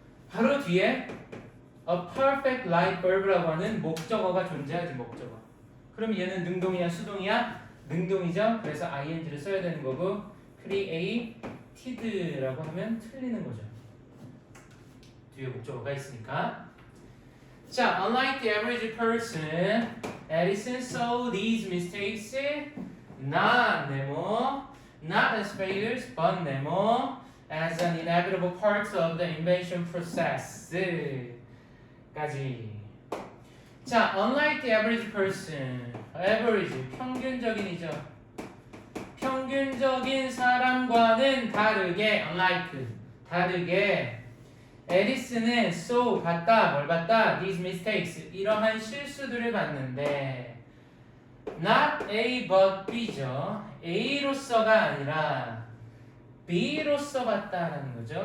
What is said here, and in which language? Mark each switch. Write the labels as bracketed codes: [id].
[ko] 바로 뒤에 [en] a perfect light bulb [ko] 라고 하는 목적어가 존재하지. 목적어. 그럼 얘는 능동이야 수동이야? 능동이죠. 그래서 ing를 써야 되는 거고 created라고 하면 틀리는 거죠. 뒤에 목적어가 있으니까. [en] 자, unlike the average person, Edison saw these mistakes not as failures, but as an inevitable part of the invention process. [ko] 까지. 자, [en] unlike the average person, [ko] average 평균적인이죠. 평균적인 사람과는 다르게 unlike 다르게 에리스는 so 봤다 뭘 봤다 [en] these mistakes [ko] 이러한 실수들을 봤는데 not A but B죠. A로서가 아니라 B로서 봤다라는 거죠.